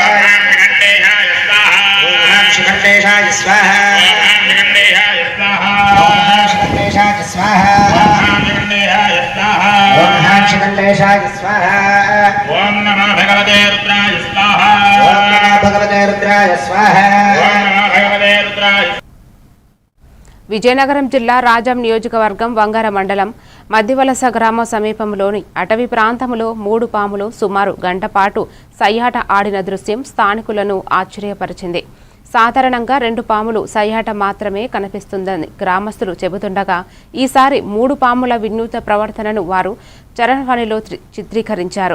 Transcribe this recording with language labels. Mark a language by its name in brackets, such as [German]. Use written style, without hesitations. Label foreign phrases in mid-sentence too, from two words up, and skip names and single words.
[Sanskrit] ओम श्रीगणेशाय स्वाहा ओम श्रीगणेशाय स्वाहा ओम श्रीगणेशाय स्वाहा ओम नमो भगवते रुद्राय स्वाहा ओम नमो भगवते रुद्राय स्वाहा ओम नमो भगवते रुद्राय. [Telugu] విజయనగరం జిల్లా రాజం నియోజకవర్గం వంగర మండలం మధ్యవలస గ్రామ సమీపంలోని అటవీ ప్రాంతంలో 3 పాములు సుమారు గంట పాటు సయ్యాట ఆడిన దృశ్యం స్థానికులను ఆశ్చర్యపరిచింది. సాధారణంగా 2 పాములు సయ్యాట మాత్రమే కనిపిస్తుందని గ్రామస్తులు చెబుతుండగా ఈసారి 3 పాముల వినూత్న ప్రవర్తనను వారు చరణ్వాణిలో చిత్రీకరించారు.